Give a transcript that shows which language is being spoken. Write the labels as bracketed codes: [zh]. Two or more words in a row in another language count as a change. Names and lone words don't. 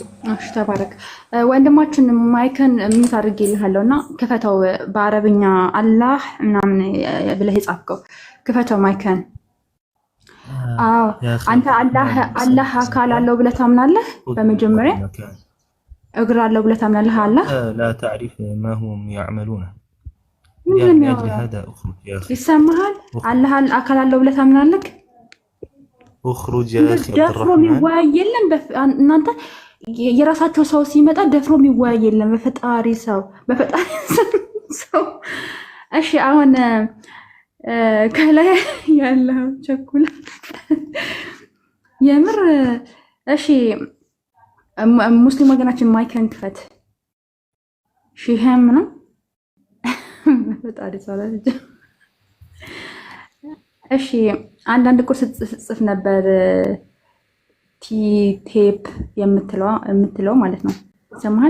[am] እሺ ተባረክ ወንድማችን። ማይከን ምን ታርግልሃለውና ክፈተው። በአረብኛ አላህ ምናምን ብለህ ጻፍከው፣ ክፈተው ማይከን። አዎ አንተ አላህ አካል አለው ብለህ ታምናለህ? በመጀመሪያ እግር አለው ብለህ ታምናለህ? አላህ [ar] لا تعرف ما هم يعملون [am] ይሰማሃል? አላህ አካል አለው ብለህ ታምናለህ? [ar] اخرج يا اخي [am] ደፍሮ የሚወያይ የለም። እናንተ የራሳቸው ሰው ሲመጣ ደፍሮ የሚወያይ የለም። በፈጣሪ ሰው እሺ አሁን ከላይ ያለው ቸኩላ የምር እሺ ሙስሊም ወገናችን ማይከን ክፈት። ሺህም ነው በፈጣሪ ሰው ላይ እሺ አንዳንድ ቁርስ ጽፍ ነበር ቴፕ የምትለው ማለት ነው። ይሰማሃል?